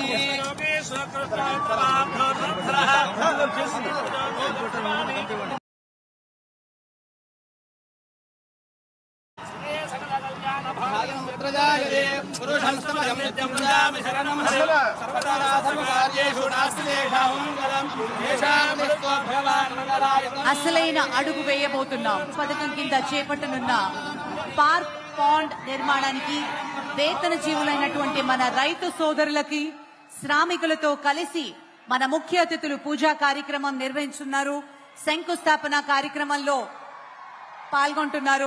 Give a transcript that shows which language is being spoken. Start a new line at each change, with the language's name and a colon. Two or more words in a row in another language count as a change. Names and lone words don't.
Sanskrit: पुरुषं समयं नित्यं भजामि शरणं सर्वदा सर्वकार्येषु नास्ति तेषां मङ्गलं येषां दृष्ट्वा भगवान् मङ्गलाय।
Telugu: అసలైన అడుగు వేయబోతున్నాం. పథకం కింద చేపట్టనున్న పార్క్ పాండ్ నిర్మాణానికి వేతన జీవులైనటువంటి మన రైతు సోదరులకి శ్రామికులతో కలిసి మన ముఖ్య అతిథులు పూజా కార్యక్రమం నిర్వహించున్నారు. శంకుస్థాపన కార్యక్రమంలో పాల్గొంటున్నారు.